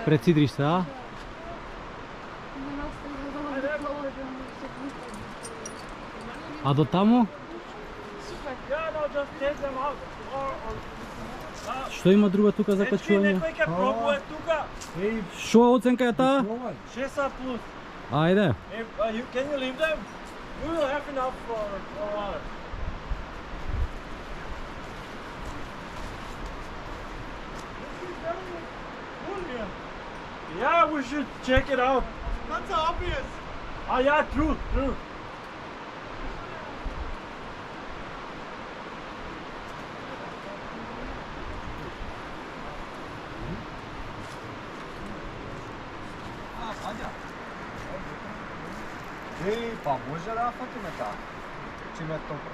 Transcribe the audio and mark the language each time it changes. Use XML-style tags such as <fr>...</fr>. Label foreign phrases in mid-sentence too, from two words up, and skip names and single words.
<mk>Пред Сидриште, а? А до таму? Што има друго тука за качување? Некој ќе пробува тука. Што оценка е таа? 6A+. Ајде.</mk> <en>Can you leave them? We will have enough for water. Yeah, we should check it out. That's obvious. Yeah, true.</en> <sr>Pa može da fatime tako, čim je toplo.</sr>